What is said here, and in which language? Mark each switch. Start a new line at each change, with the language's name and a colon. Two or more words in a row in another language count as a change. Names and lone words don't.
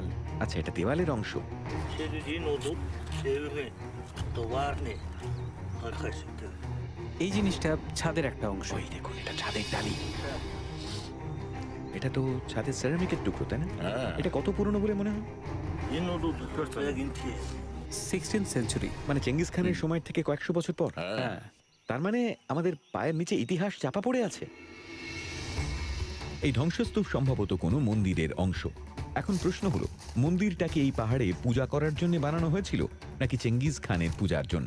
Bangla: আচ্ছা, এটা দেওয়ালের অংশ। এই জিনিসটা ছাদের একটা অংশ। ওই দেখুন, এটা ছাদের টালি। এটা তো ছাদের সেরামিকের টুকরো, তাই না? হ্যাঁ। এটা কত পুরনো বলে মনে হয়?
Mongolian: Энэ бол үнэхээр яг энэ тийм.
English: 16th century.
Bangla: মানে চেঙ্গিস খানের সময় থেকে কয়েকশো বছর পর। হ্যাঁ। তার মানে আমাদের পায়ের নিচে ইতিহাস চাপা পড়ে আছে। এই ধ্বংসস্তূপ সম্ভবত কোনো মন্দিরের অংশ। এখন প্রশ্ন হলো, মন্দিরটাকে এই পাহাড়ে পূজা করার জন্য বানানো হয়েছিল নাকি চেঙ্গিজ খানের পূজার জন্য?